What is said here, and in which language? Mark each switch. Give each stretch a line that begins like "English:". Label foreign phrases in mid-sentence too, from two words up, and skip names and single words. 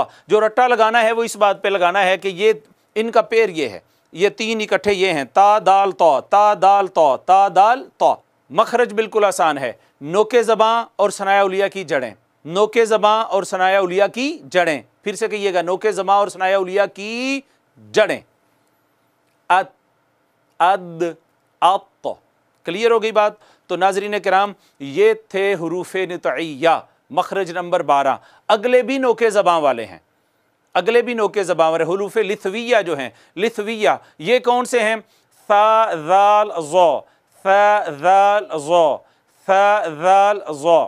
Urdu: جو رٹا لگانا ہے وہ اس بات پہ لگانا ہے کہ یہ ان کا پیڑ یہ ہے، یہ 3 اکٹھے یہ ہیں، تا دال طو، تا دال طو، تا دال طو. مخرج بالکل آسان ہے، نوکِ زباں اور ثنایا علیا کی جڑیں، نوکِ زباں اور ثنایا علیا کی جڑیں. پھر سے کہیے گا، نوکِ زباں اور ثنایا علیا کی جڑیں. अत, अद, अत। کلیئر ہو گئی بات? تو ناظرین کرام، یہ تھے حروفِ نطعیہ، مخرج نمبر 12. اگلے بھی نوکِ زباں والے ہیں، اگلے بھی نوکِ زباں والے حروفِ لثویہ جو ہیں، لثویہ، یہ کون سے ہیں? सा ज़ाल ज़ो, सा ज़ाल ज़ो, सा ज़ाल ज़ो।